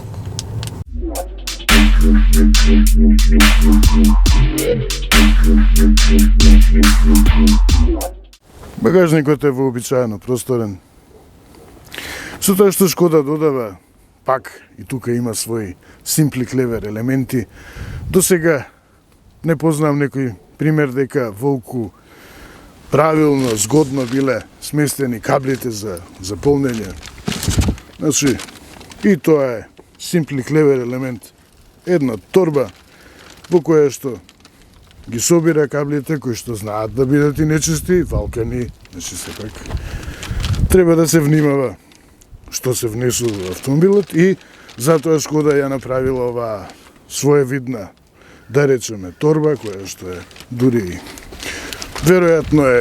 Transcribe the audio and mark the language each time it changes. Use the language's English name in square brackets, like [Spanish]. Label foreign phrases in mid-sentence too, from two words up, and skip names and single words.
[Macedonian] Багажникот е вообичаено просторен. Со тоа што Шкода додава, пак и тука има своји [English] simply clever [Macedonian] елементи. До сега не познавам некој пример дека волку правилно, згодно биле сместени каблите за полнење. Значи, и тоа е [English] simply clever [Macedonian] елемент. Една торба во која што ги собира каблите кои што знаат да бидат и нечисти, валкани, значи сепак треба да се внимава што се внесува во автомобилот и затоа Шкода ја направила оваа своевидна, да речеме, торба која што е дури веројатно е